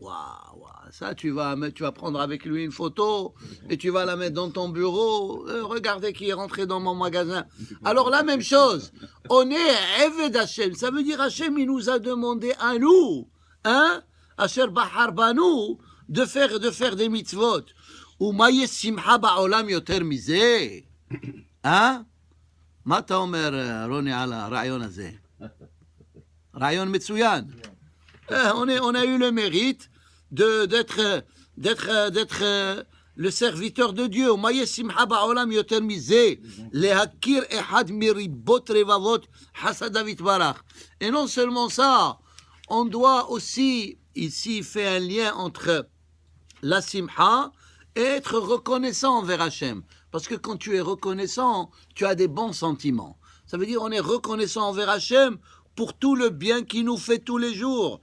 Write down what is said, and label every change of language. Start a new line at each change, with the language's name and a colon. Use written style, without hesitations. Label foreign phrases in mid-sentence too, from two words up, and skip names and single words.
French: Waouh, ça tu vas prendre avec lui une photo et tu vas la mettre dans ton bureau. Regardez qui est rentré dans mon magasin. Alors la même chose, on est
Hebrew: עבד השם.
French: Ça veut dire Hashem, il nous a demandé à nous, hein,
Hebrew: אשר בחר בנו,
French: de faire des mitzvot.
Hebrew: ומה יש שמחה בעולם יותר מזה.
French: Hein?
Hebrew: מה אתה אומר, רוני, על הרעיון הזה? רעיון מצוין.
French: On a eu le mérite d'être le serviteur de Dieu.
Hebrew: מה יש שמחה בעולם יותר מזה? להכיר אחד מריבות רבבות חסדיו יתברך.
French: Et non seulement ça, on doit aussi, ici, il fait un lien entre la simcha et être reconnaissant envers Hachem. Parce que quand tu es reconnaissant, tu as des bons sentiments. Ça veut dire on est reconnaissant envers Hachem pour tout le bien qu'il nous fait tous les jours.